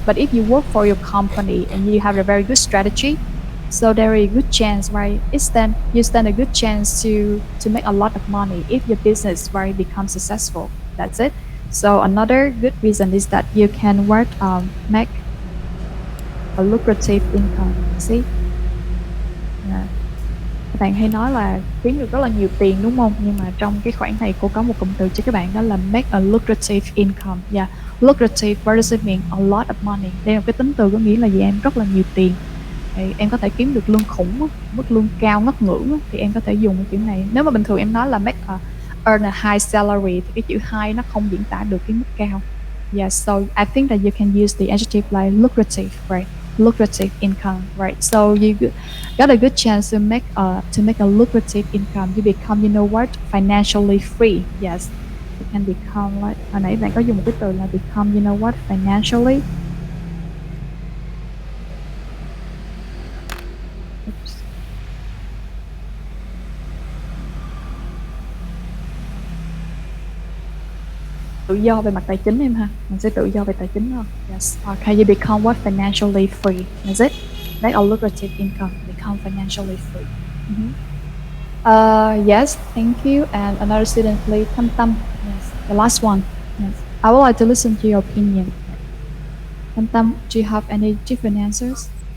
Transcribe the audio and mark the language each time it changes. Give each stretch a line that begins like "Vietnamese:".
English: But if you work for your company and you have a very good strategy, so there is a good chance, right? You stand a good chance to make a lot of money if your business, right, becomes successful. That's it. So another good reason is that you can work make a lucrative income. See, yeah.
Vietnamese: Các bạn hay nói là kiếm được rất là nhiều tiền đúng không? Nhưng mà trong cái khoản này cô có một cụm từ cho các bạn, đó là make a lucrative income.
English: Yeah, lucrative, what does it mean? A lot of money.
Vietnamese: Đây là cái tính từ có nghĩa là gì em? Rất là nhiều tiền. Thì em có thể kiếm được lương khủng á, mức lương cao ngất ngưỡng á, thì em có thể dùng cái chữ này. Nếu mà bình thường em nói là earn a high salary thì cái chữ high nó không diễn tả được cái mức cao.
English: Yeah, so I think that you can use the adjective like lucrative, right? Lucrative income, right? So got a good chance to make a lucrative income. You become, what, financially free. Yes, you can become like, hồi nãy bạn có dùng một cái từ là become, what, financially. Oops.
Vietnamese: Tự do về mặt tài chính em ha, mình sẽ tự do về tài chính hơn.
English: Yes, okay, you become what, financially free. That's it. Make a lucrative income, become financially free. Mhm. Yes, thank you. And another student, please. Tâm Tâm. Yes, the last one. Yes, I would like to listen to your opinion. Tâm Tâm, do you have any different answers?